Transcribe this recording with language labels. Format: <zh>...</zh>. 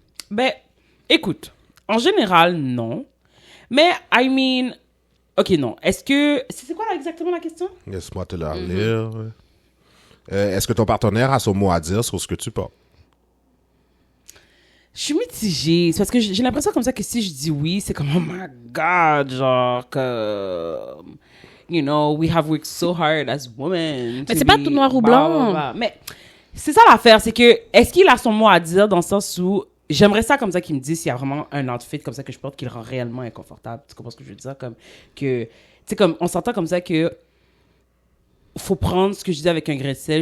<fr>Ben, écoute. En général, non. Mais,</fr> <en>I mean...</en> <fr>OK, non. Est-ce que... C'est quoi là, exactement la question? Laisse-moi te la lire. Est-ce que ton partenaire a son mot à dire sur ce que tu portes? Je suis mitigée. C'est parce que j'ai l'impression comme ça que si je dis oui, c'est comme,</fr> <en>oh my God,</en> <fr>genre, comme...</fr> <en>You know, we have worked so hard as women.</en> <fr>Mais c'est pas tout noir ou blanc. Mais c'est ça l'affaire, c'est que, est-ce qu'il a son mot à dire dans le sens où, j'aimerais ça comme ça qu'il me dise s'il y a vraiment un outfit comme ça que je porte qui le rend réellement inconfortable. Tu comprends ce que je veux dire? Comme que, tu sais, comme, on s'entend comme ça que faut prendre ce que je dis avec un grain de sel.</fr>